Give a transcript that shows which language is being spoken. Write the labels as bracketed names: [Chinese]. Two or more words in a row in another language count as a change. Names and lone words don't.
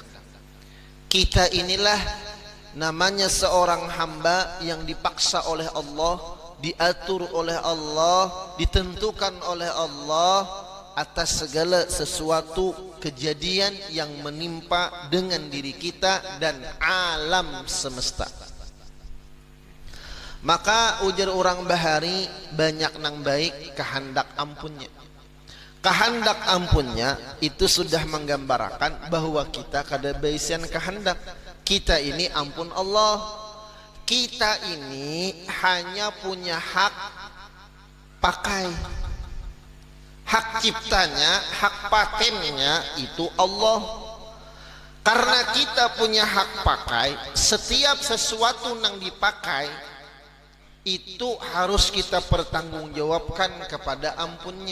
[Indonesian] Kita inilah namanya seorang hamba yang dipaksa oleh Allah, diatur oleh Allah, ditentukan oleh Allah atas segala sesuatu kejadian yang menimpa dengan diri kita dan alam semesta. Maka ujar orang bahari, banyak nang baik kehendak ampunnya. Kehendak ampunnya itu sudah menggambarkan bahwa kita kada baisian kehendak. Kita ini ampun Allah. Kita ini hanya punya hak pakai. Hak ciptanya, hak patennya itu Allah. Karena kita punya hak pakai, setiap sesuatu yang dipakai itu harus kita pertanggungjawabkan kepada ampunnya.